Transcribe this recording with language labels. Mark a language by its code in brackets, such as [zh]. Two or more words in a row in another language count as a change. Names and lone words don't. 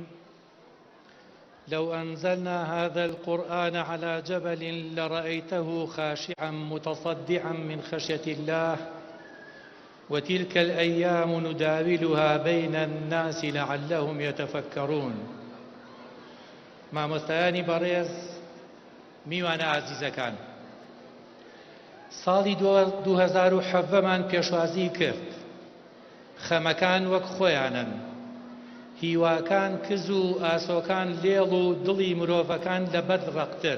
[ar] لو أنزلنا هذا القرآن على جبل لرأيته خاشعا متصدعا من خشية الله وتلك الأيام نداولها بين الناس لعلهم يتفكرون. [ckb] مامۆستایانی بەڕێز، میوانە عەزیزەکان، ساڵی 2017مان پێشوازی کرد. خەمەکان وەک خۆیانن، هیواکان کز و ئاسۆکان لێڵ و دڵی مرۆڤەکان لەبەر ڕەقتر.